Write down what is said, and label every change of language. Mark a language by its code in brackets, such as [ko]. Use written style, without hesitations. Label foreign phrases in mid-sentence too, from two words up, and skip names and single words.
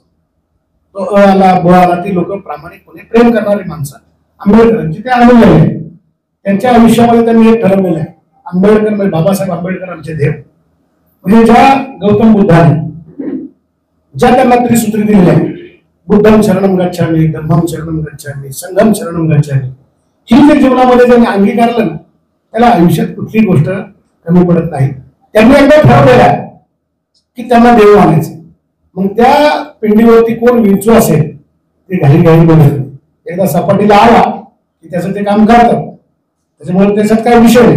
[mr] तो आला ब आला ती लोक प्रामाणिकपणे प्रेम करणारी माणसं आंबेडकरांची ते आलेले आहे. त्यांच्या आयुष्यामध्ये त्यांनी एक ठरवलेलं आहे, आंबेडकर म्हणजे बाबासाहेब आंबेडकर आमचे देव. म्हणजे ज्या गौतम बुद्धाने ज्या त्यांना त्रिसूत्री दिलेली आहे, [pi] बुद्धम शरणम गच्छामी, धम्मम शरणम गच्छामी, संघम शरणम गच्छामी, [mr] ही जे जीवनामध्ये ज्यांनी अंगीकारलं ना त्याला आयुष्यात कुठली गोष्ट कमी पडत नाही. त्यांनी एकदा ठरवलेलं आहे की त्यांना देव मानायचे. मग त्या पिंडीवरती कोण विंचू असेल ते घाई घाई बोलत नाही. एकदा सपाटीला आला की त्याचं ते काम करतात, त्याच्यामुळे त्याच्यात काही विषय नाही.